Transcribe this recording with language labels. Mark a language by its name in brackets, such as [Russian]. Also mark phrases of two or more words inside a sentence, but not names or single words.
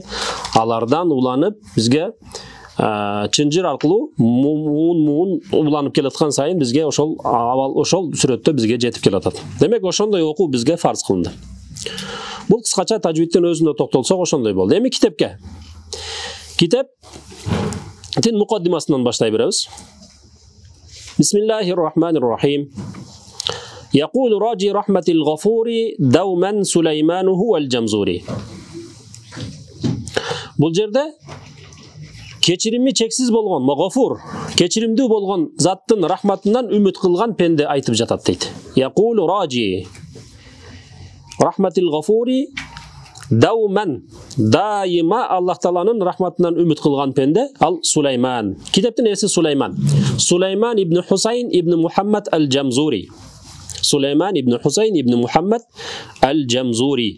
[Kyrgyz] Алардан уланып бизге чынжыр аркылуу муун уланып келаткан сайын бизге ошол сүрөттө бизге жетип келатат. Демек ошондой окуу бизге фарз кылынды. Бул кыскача тажвидтин өзүндө токтолсок ошондой болду. Эми китепке. Китептин мукаддимасынан баштай беребиз. Бисмиллахир-рахманир-рахим. [Arabic] يقول راجي رحمة الغفور دوما سليمان هو الجمزوري. [Kyrgyz] Бул жерде кечирими чексиз болгон, Гафур, кечиримдүү болгон заттын рахматынан үмүт кылган пенде айтып жатат дейт. [Arabic] يقول راجي رحمة الغفور دوما, [Kyrgyz] дайыма Аллах тааланын рахматынан үмүт кылган пенде ал Сулайман. Китептин эси Сулайман. Сулайман ибн Хусайн ибн Мухаммад ал-Джамзури. Сулайман ибн Хусайн ибн Мухаммад ал-Джамзури.